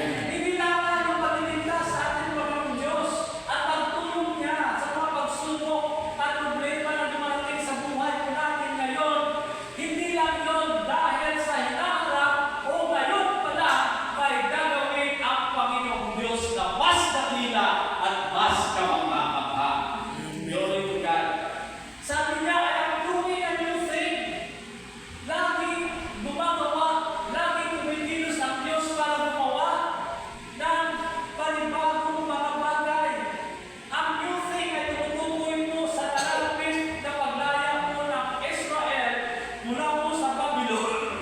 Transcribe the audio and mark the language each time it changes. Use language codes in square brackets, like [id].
[tl] Hindi lamang yung pagliligtas sa ating Panginoon Diyos at pagtulong niya sa mga pagsubok at problema na dumarating sa buhay po natin ngayon. Hindi lang yun dahil sa hinaharap o ngayon pala may gagawin ang Panginoong Diyos na mas dakila at mas kamangha-mangha. [en] Glory to God. [tl] Sabi niya, [en] I am doing a new thing. [tl] Laging gumagawa, laging kumikilos ang Diyos para gumawa ng panibagong mga bagay. Ang new thing ay tumutukoy mo sa nalalapit na paglaya mo ng Israel mula po sa Babylon.